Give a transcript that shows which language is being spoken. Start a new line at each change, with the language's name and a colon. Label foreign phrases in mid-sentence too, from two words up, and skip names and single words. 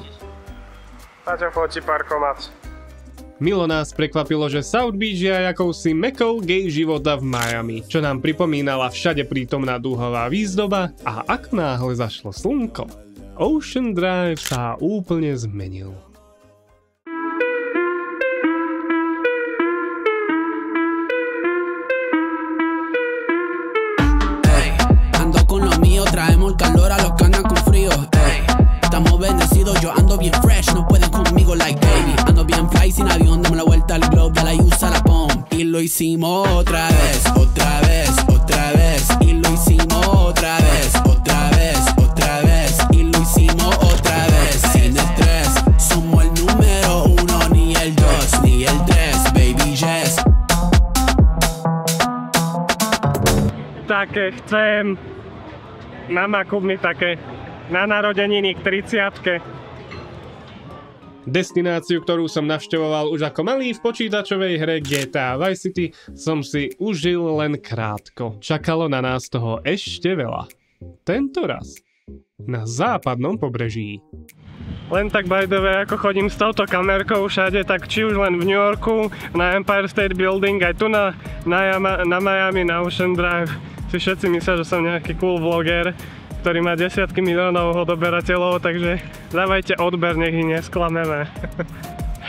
Slovak: Paťo fotí parkomat. Milo nás prekvapilo, že South Beach je akousi mekou gay života v Miami, čo nám pripomínala všade prítomná dúhová výzdoba a ako náhle zašlo slnko, Ocean Drive sa úplne zmenil.
Spanish: Ando con lo mío, traemos calor a los que andan con frío. Estamos bendecidos, yo ando bien fresh, no pueden conmigo
English: like baby.
Spanish: Ando bien fly sin avión, dame la vuelta al globe, ya la usa la pom. Y lo hicimos otra vez, y lo hicimos otra vez, y lo hicimos otra vez. Sin estrés, somos el número 1, ni el 2, ni el 3,
English: baby yes.
Slovak: Také chcem. Mama, kúp mi také na narodeniny k 30-ke. Destináciu, ktorú som navštevoval už ako malý v počítačovej hre GTA Vice City, som si užil len krátko. Čakalo na nás toho ešte veľa. Tento raz na západnom pobreží. Len tak
English: by the way,
Slovak: ako chodím s touto kamerkou všade, tak či už len v New Yorku, na Empire State Building, aj tu na Miami, na Ocean Drive, si všetci myslia, že som nejaký cool vloger, ktorý má desiatky miliónov odoberateľov, takže dávajte odber, nech ich nesklameme.